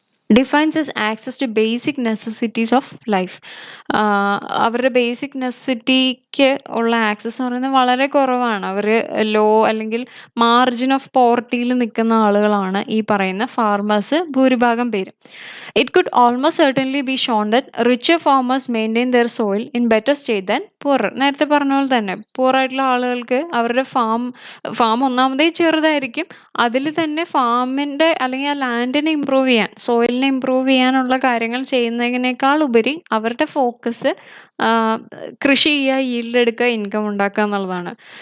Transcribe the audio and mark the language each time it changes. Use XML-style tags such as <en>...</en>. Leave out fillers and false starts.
<en>Defines as access to basic necessities of life.</en> <ml>അവരുടെ basic നെസസിറ്റിക്ക് ഉള്ള access എന്ന് പറയുന്നത് വളരെ കുറവാണ്. അവർ ലോ അല്ലെങ്കിൽ മാർജിൻ ഓഫ് പോവർട്ടിയിൽ നിൽക്കുന്ന ആളുകളാണ് ഈ പറയുന്ന ഫാർമേഴ്സ് ഭൂരിഭാഗം പേരും.</ml> <en>It could almost certainly be shown that richer farmers maintain their soil in better state than poorer.</en> <ml>നേരത്തെ പറഞ്ഞ പോലെ തന്നെ poor ആയിട്ടുള്ള ആളുകൾക്ക് അവരുടെ ഫാം ഒന്നാമതേ ചെറുതായിരിക്കും. അതിൽ തന്നെ ഫാമിന്റെ അല്ലെങ്കിൽ ആ ലാൻഡിനെ ഇമ്പ്രൂവ് ചെയ്യാൻ, സോയിലിനെ ഇമ്പ്രൂവ് ചെയ്യാനുള്ള കാര്യങ്ങൾ ചെയ്യുന്നതിനേക്കാൾ ഉപരി അവരുടെ ഫോക്കസ് കൃഷി ചെയ്യുക, yield എടുക്കുക, ഇൻകം ഉണ്ടാക്കുക എന്നുള്ളതാണ്.</ml>